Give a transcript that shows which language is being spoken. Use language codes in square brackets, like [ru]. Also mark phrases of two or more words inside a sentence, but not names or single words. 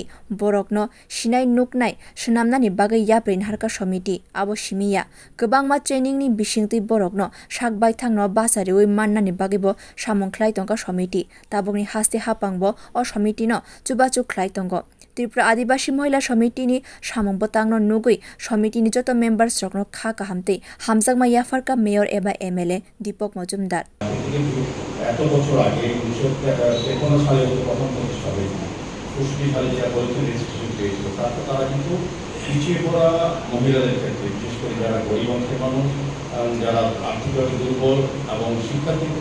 [trp] borokno sinai nuknai swnamnani bagai yaprin harka Samiti abo simiya kwbangma training ni bisingtwi borokno sakbai thangno basariwi mannani bagibo samungklai tongo Samiti tabukni haste hapangbo o Samiti no chubachu khlai tongo Tripura Adibasi Mohila Samiti ni samungbo tangno nugui Samiti ni joto members rokno kha kahamtei hamjakma yafarka mayor eba MLA Deepak Majumdar [bn] এত বছর আগে 1953 সালে প্রথম প্রতিষ্ঠা হয়েছিল 65 সালে যারা বলছেন রেজিস্ট্রেশন পেয়েছিল তারপর তারা কিন্তু পিছিয়ে পড়া মহিলাদের ক্ষেত্রে বিশেষ করে যারা গরিব অংশের মানুষ যারা আর্থিকভাবে দুর্বল এবং শিক্ষার ক্ষেত্রে